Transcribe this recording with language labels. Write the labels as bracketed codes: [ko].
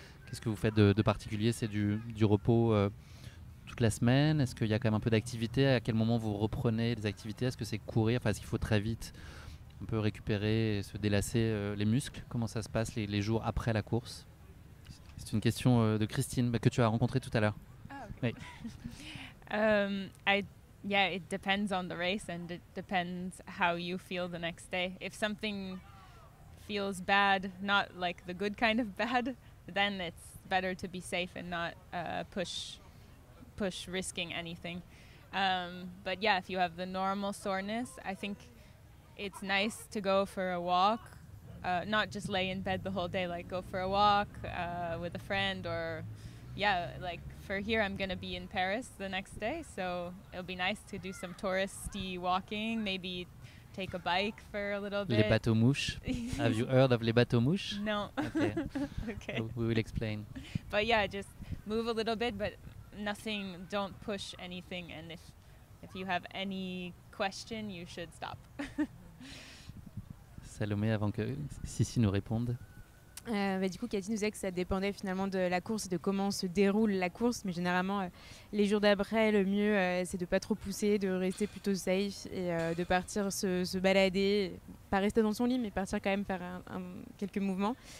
[fr] Qu'est-ce que vous faites de particulier? C'est du repos toute la semaine? Est-ce qu'il y a quand même un peu d'activité? À quel moment vous reprenez des activités? Est-ce que c'est courir? Enfin, est-ce qu'il faut très vite un peu récupérer et se délasser les muscles? Comment ça se passe les jours après la course? C'est une question de Christine que tu as rencontrée tout à l'heure. [en] Okay. Yeah, it depends on the race and it depends how you feel the next day. If something feels bad, not like the good kind of bad, then it's better to be safe and not push risking anything. But yeah, if you have the normal soreness, I think it's nice to go for a walk, not just lay in bed the whole day, like go for a walk with a friend or like for here I'm going to be in Paris the next day, so it'll be nice to do some touristy walking, maybe take a bike for a little bit. Les bateaux mouches. Have you heard of les bateaux mouches? No. Okay. Okay. We will explain. But yeah, just move a little bit, but nothing, don't push anything, and if you have any question, you should stop. [fr] Salomé, avant que Sissi nous réponde. Du coup, Cathy nous disait que ça dépendait finalement de la course et de comment se déroule la course, mais généralement, les jours d'après, le mieux, c'est de ne pas trop pousser, de rester plutôt safe et de partir se balader, pas rester dans son lit, mais partir quand même faire quelques mouvements.